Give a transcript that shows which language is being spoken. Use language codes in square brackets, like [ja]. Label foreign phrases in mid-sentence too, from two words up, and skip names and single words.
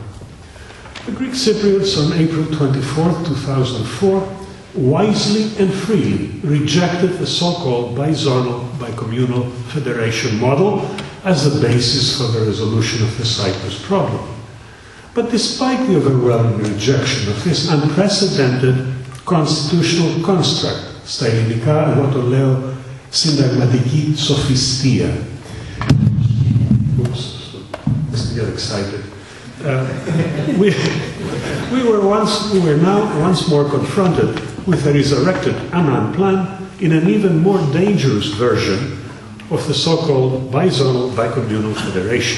[en] The Greek Cypriots on April 24, 2004, wisely and freely rejected the so-called Bizonal, Bicommunal federation model as the basis for the resolution of the Cyprus problem. But despite the overwhelming rejection of this unprecedented constitutional construct, [el] στα ελληνικά, εγώ το λέω συνταγματική σοφιστία. [en] Oops, let's get excited. We were now once more confronted with a resurrected Annan Plan in an even more dangerous version of the so-called Bizonal Bicommunal Federation.